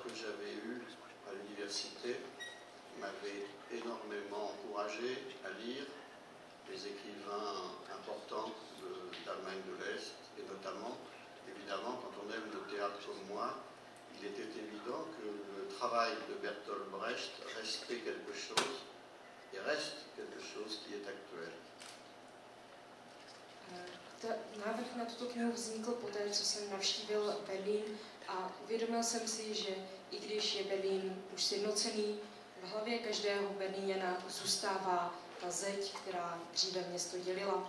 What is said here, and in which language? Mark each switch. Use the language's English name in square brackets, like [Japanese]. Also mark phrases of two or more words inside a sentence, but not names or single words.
[French] que j'avais eus à l'université m'avaient énormément encouragé à lire les écrivains importants d'Allemagne de l'Est, et notamment, évidemment, quand on aime le théâtre comme moi, il était évident que le travail de Bertolt Brecht restait quelque chose, et reste quelque chose qui est actuel. [Czech] Návrh na tuto knihu vznikl poté, co jsem navštívil Berlín a uvědomil jsem si, že i když je Berlín už sjednocený, v hlavě každého Berlíňana zůstává ta zeď, která dříve město dělila.